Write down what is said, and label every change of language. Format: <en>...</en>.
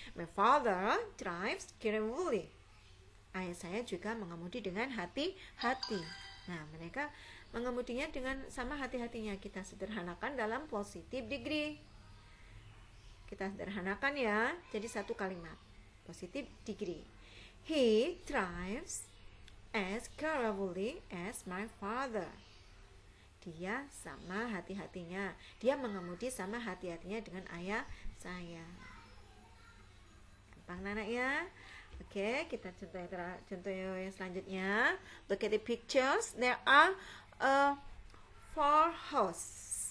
<en>My father drives carefully.</en> <id>Ayah saya juga mengemudi dengan hati-hati. Nah, mereka mengemudinya dengan sama hati-hatinya. Kita sederhanakan dalam positive degree. Kita sederhanakan ya, jadi satu kalimat.</id> <en>Positive degree. He drives as carefully as my father.</en> <id>Dia sama hati-hatinya. Dia mengemudi sama hati-hatinya dengan ayah saya. Gampang anak ya. Oke, kita contoh yang selanjutnya.</id> <en>Look at the pictures. There are 4 horses.</en>